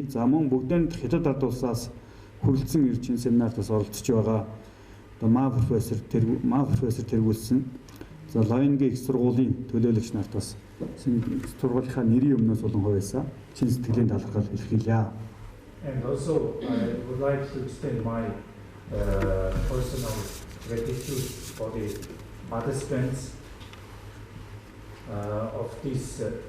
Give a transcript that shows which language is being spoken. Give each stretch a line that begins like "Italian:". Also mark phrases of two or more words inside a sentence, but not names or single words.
Mongolian: За мөн бүгдээр хятад ард улсаас хүрэлцэн ирж энэ семинартаас оролцож байгаа маа профессор тэргүүлсэн за Лавингийн их сургуулийн төлөөлөгч нарт бас сургуулийнхаа нэрийн өмнөөс болон хувьяасаа чин сэтгэлийн талархал илэрхийлье.
English: And also I would like to extend my personal gratitude for the participants of this